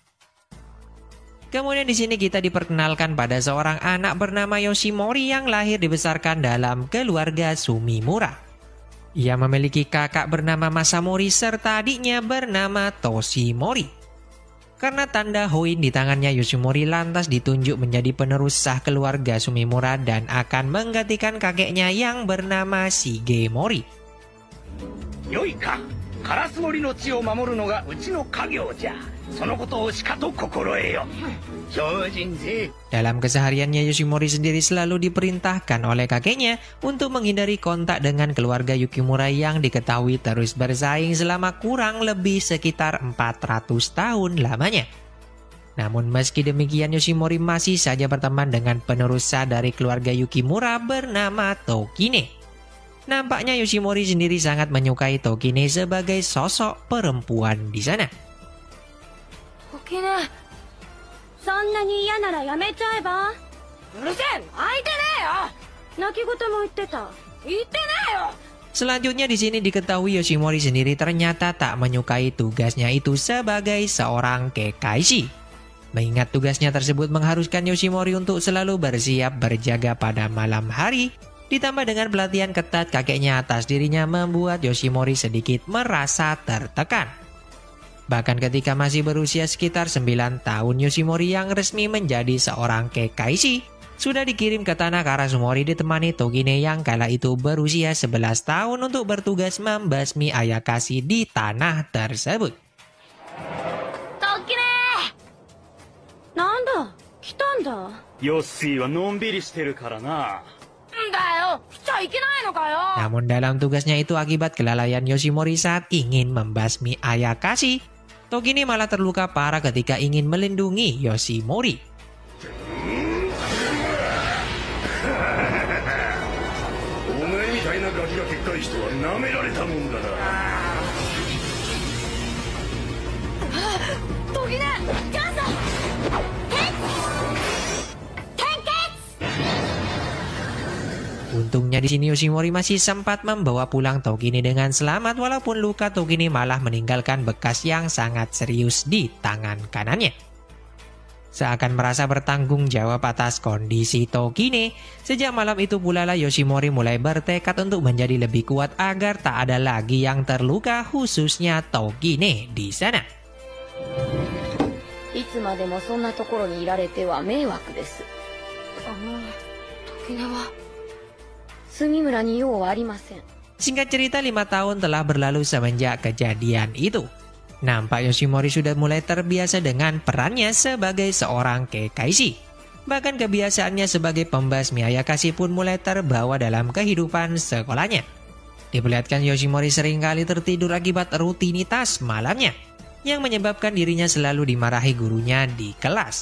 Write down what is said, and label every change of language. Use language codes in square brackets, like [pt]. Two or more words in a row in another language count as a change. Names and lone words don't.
[id] Kemudian di sini kita diperkenalkan pada seorang anak bernama Yoshimori yang lahir dibesarkan dalam keluarga Sumimura. Ia memiliki kakak bernama Masamori serta adiknya bernama Toshimori. Karena tanda Hoin di tangannya, Yoshimori lantas ditunjuk menjadi penerus sah keluarga Sumimura dan akan menggantikan kakeknya yang bernama Shigemori. [ja] よいか、烏森の地を守るのがうちの家業じゃ. そのことをしかと心得よ. [id] Dalam kesehariannya, Yoshimori sendiri selalu diperintahkan oleh kakeknya untuk menghindari kontak dengan keluarga Yukimura yang diketahui terus bersaing selama kurang lebih sekitar 400 tahun lamanya. Namun meski demikian, Yoshimori masih saja berteman dengan penerus sah dari keluarga Yukimura bernama Tokine. Nampaknya Yoshimori sendiri sangat menyukai Tokine sebagai sosok perempuan di sana. Tokine, [ja] そんなに嫌ならやめちゃえば。うるせえ、泣いてねえよ。泣き言も言ってた。言ってねえよ。 [id] Selanjutnya di sini diketahui Yoshimori sendiri ternyata tak menyukai tugasnya itu sebagai seorang Kekaishi. Mengingat tugasnya tersebut mengharuskan Yoshimori untuk selalu bersiap berjaga pada malam hari, ditambah dengan pelatihan ketat kakeknya atas dirinya membuat Yoshimori sedikit merasa tertekan. Bahkan ketika masih berusia sekitar 9 tahun, Yoshimori yang resmi menjadi seorang Kekaishi sudah dikirim ke tanah Karasumori ditemani Tokine yang kala itu berusia 11 tahun untuk bertugas membasmi ayakashi di tanah tersebut. [ja] トキネなんだ来たんだ。ヨッシーはのんびりしてるからな。だよ来ちゃいけないのかよ。 [id] Namun dalam tugasnya itu akibat kelalaian Yoshimori saat ingin membasmi Ayakashi, Togine malah terluka parah ketika ingin melindungi Yoshimori. [ja] お前みたいなガキが結界しては舐められたもんだな。トキネチャンス。 [id] Untungnya di sini Yoshimori masih sempat membawa pulang Togine dengan selamat walaupun luka Togine malah meninggalkan bekas yang sangat serius di tangan kanannya. Seakan merasa bertanggung jawab atas kondisi Togine, sejak malam itu pula lah Yoshimori mulai bertekad untuk menjadi lebih kuat agar tak ada lagi yang terluka, khususnya Togine di sana. [ja] いつまでもそんなところにいられては迷惑です。トキネは住村に用はありません。 [id] Singkat cerita 5 tahun telah berlalu semenjak kejadian itu. Nampak Yoshimori sudah mulai terbiasa dengan perannya sebagai seorang Kekaishi. Bahkan kebiasaannya sebagai pembasmi Ayakashi pun mulai terbawa dalam kehidupan sekolahnya. Diperlihatkan Yoshimori seringkali tertidur akibat rutinitas malamnya, yang menyebabkan dirinya selalu dimarahi gurunya di kelas.